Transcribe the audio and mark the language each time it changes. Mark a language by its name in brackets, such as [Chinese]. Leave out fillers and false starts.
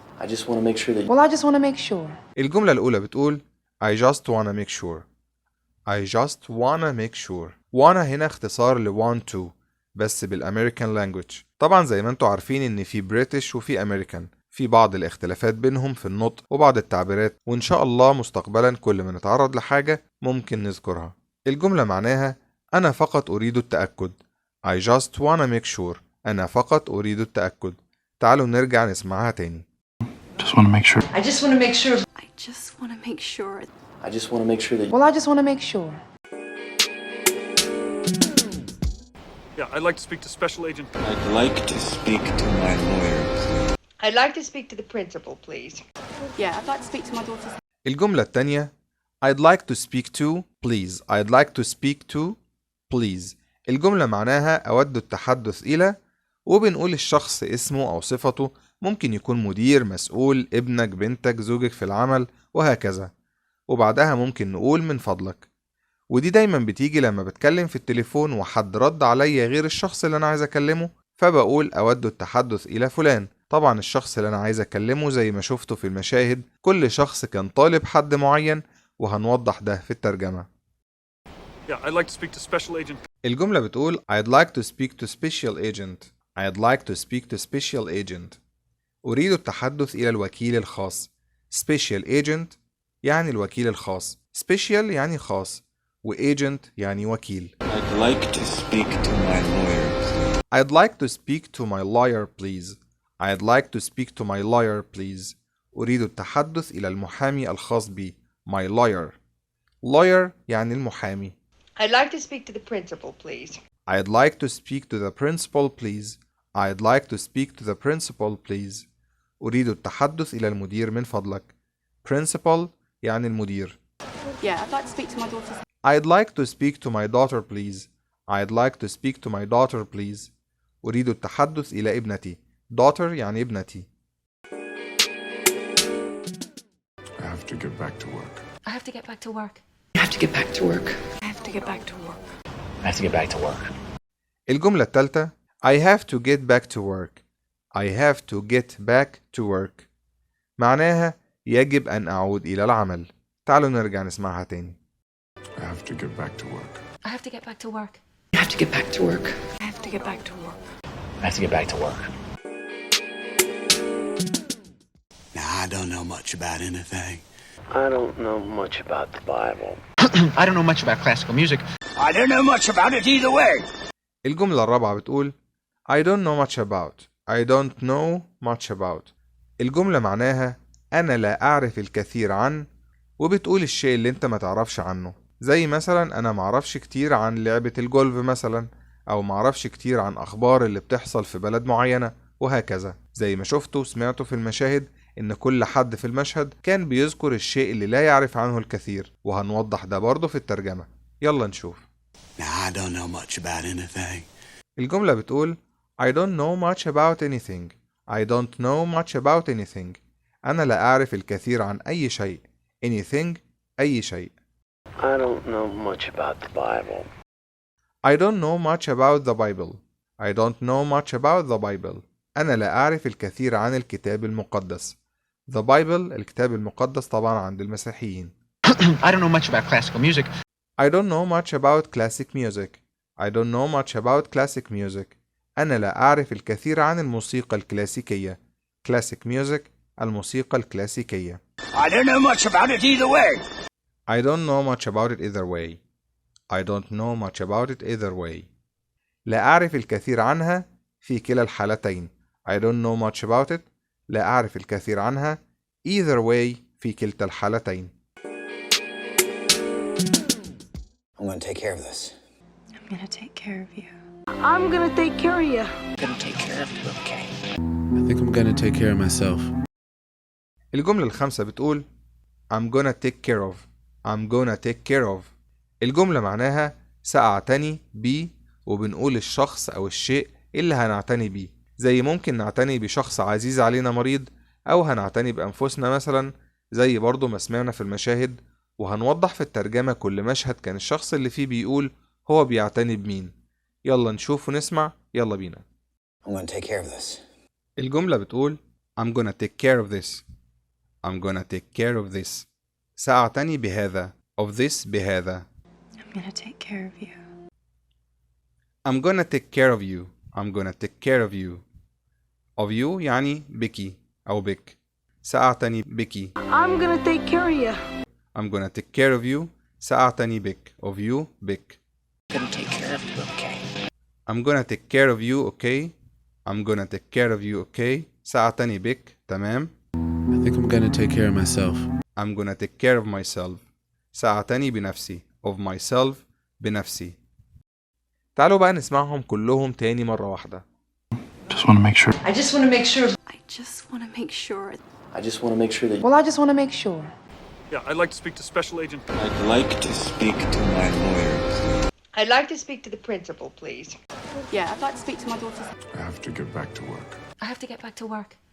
[English] I just want to make sure that Well, I just want to make sure. [Arabic] الجملة الأولى بتقول [English] I just wanna make sure. I just wanna make sure. [Arabic] wanna هنا اختصار ل want to بس بالأمريكان لانجوج. طبعا زي ما انتوا عارفين ان في بريتش وفي أمريكان، في بعض الاختلافات بينهم في النطق وبعض التعبيرات، وإن شاء الله مستقبلا كل ما نتعرض لحاجة ممكن نذكرها. الجملة معناها أنا فقط أريد التأكد. [English] I just wanna make sure. [Arabic] أنا فقط أريد التأكد. تعالوا نرجع نسمعها تاني. [English] Just want to make sure. I just want to make sure. I just want to make sure. I just want to make sure that Well, I just want to make sure. Yeah, I'd like to speak to Special Agent. I'd like to speak to my lawyer. I'd like to speak to the principal, please. Yeah, I'd like to speak to my daughter's. [Arabic] الجملة التانية [English] I'd like to speak to please. I'd like to speak to please. [Arabic] الجملة معناها أود التحدث إلى، وبنقول الشخص اسمه أو صفته، ممكن يكون مدير، مسؤول، ابنك، بنتك، زوجك في العمل وهكذا، وبعدها ممكن نقول من فضلك. ودي دايما بتيجي لما بتكلم في التليفون وحد رد عليا غير الشخص اللي أنا عايز أكلمه، فبقول أود التحدث إلى فلان. طبعا الشخص اللي أنا عايز أكلمه زي ما شفته في المشاهد كل شخص كان طالب حد معين، وهنوضح ده في الترجمة. [English] Yeah, I'd like to speak to Special Agent. [Arabic] الجملة بتقول [English] I'd like to speak to special agent. I'd like to speak to special agent. [Arabic] أريد التحدث إلى الوكيل الخاص. Special agent يعني الوكيل الخاص. Special يعني خاص، و-agent يعني وكيل. [English] I'd like to speak to my lawyer. I'd like to speak to my lawyer please. I'd like to speak to my lawyer please. [Arabic] أريد التحدث إلى المحامي الخاص بي. [English] My lawyer. [Arabic] Lawyer يعني المحامي. [English] I'd like to speak to the principal, please. I'd like to speak to the principal please. I'd like to speak to the principal please. [Arabic] أريد التحدث إلى المدير من فضلك. Principal يعني المدير. [English] Yeah, I'd like to speak to my daughter's. I'd like to speak to my daughter please. I'd like to speak to my daughter please. [Arabic] أريد التحدث إلى ابنتي. Daughter يعني ابنتي. [English] I have to get back to work. I have to get back to work. I have to get back to work. I have to get back to work. I have to get back to work. [Arabic] الجملة الثالثة [English] I have to get back to work. I have to get back to work. [Arabic] معناها يجب أن أعود إلى العمل. تعالوا نرجع نسمعها تاني. [English] I have to get back to work. I have to get back to work. I have to get back to work. I have to get back to work. I have to get back to work. Now, I don't know much about anything. I don't know much about the Bible. I don't know much about classical music. I don't know much about it either way. [Arabic] الجملة الرابعة بتقول [English] I don't know much about. I don't know much about. [Arabic] الجملة معناها أنا لا أعرف الكثير عن، وبتقول الشيء اللي أنت ما تعرفش عنه. زي مثلا أنا معرفش كتير عن لعبة الجولف مثلا، أو معرفش كتير عن أخبار اللي بتحصل في بلد معينة، وهكذا. زي ما شفتوا وسمعتوا في المشاهد إن كل حد في المشهد كان بيذكر الشيء اللي لا يعرف عنه الكثير، وهنوضح ده برضه في الترجمة. يلا نشوف. [English] Now, I don't know much about anything. [Arabic] الجملة بتقول [English] I don't know much about anything. I don't know much about anything. [Arabic] أنا لا أعرف الكثير عن أي شيء. Anything أي شيء. [English] I don't know much about the Bible. I don't know much about the Bible. I don't know much about the Bible. [Arabic] أنا لا أعرف الكثير عن الكتاب المقدس. The Bible الكتاب المقدس طبعا عند المسيحيين. [English] I don't know much about classical music. I don't know much about classic music. I don't know much about classic music. [Arabic] أنا لا أعرف الكثير عن الموسيقى الكلاسيكية. Classic music الموسيقى الكلاسيكية. [English] I don't know much about it either way. I don't know much about it either way. I don't know much about it either way. [Arabic] لا أعرف الكثير عنها في كلا الحالتين. [English] I don't know much about it. [Arabic] لا أعرف الكثير عنها either way في كلتا الحالتين. [English] I'm going to take care of this. I'm gonna take care of you. I'm gonna take care of you. Gonna take care of you, okay? I think I'm gonna take care of myself. [Arabic] الجملة الخامسة بتقول [English] I'm gonna take care of. I'm gonna take care of. [Arabic] الجملة معناها سأعتني بيه، وبنقول الشخص أو الشيء اللي هنعتني بيه، زي ممكن نعتني بشخص عزيز علينا مريض، أو هنعتني بأنفسنا مثلا، زي برضو ما سمعنا في المشاهد. وهنوضح في الترجمة كل مشهد كان الشخص اللي فيه بيقول هو بيعتني بمين. يلا نشوف ونسمع، يلا بينا. [English] I'm gonna take care of this. [Arabic] الجملة بتقول [English] I'm gonna take care of this. I'm gonna take care of this. [Arabic] سأعتني بهذا. [English] of this بهذا. I'm gonna take care of you. I'm gonna take care of you. I'm gonna take care of you. [Arabic] of you يعني بكي أو بك. سأعتني بكي. [English] I'm gonna take care of you. I'm gonna take care of you. [Arabic] سأعتني بك. of you بك. [English] Gonna take care of you, okay? I'm gonna take care of you, okay? I'm gonna take care of you, okay? [Arabic] سأعتني بك. تمام. [English] I think I'm gonna take care of myself. I'm gonna take care of myself. [Arabic] سأعتني بنفسي. [English] of myself بنفسي. [Arabic] تعالوا بقى نسمعهم كلهم تاني مرة واحدة. [English] Just want to make sure. I just want to make sure. I just want to make sure. I just want to make sure that Well, I just want to make sure. Yeah, I'd like to speak to Special Agent. I'd like to speak to my lawyer. I'd like to speak to the principal, please. Yeah, I'd like to speak to my daughter. I have to get back to work. I have to get back to work.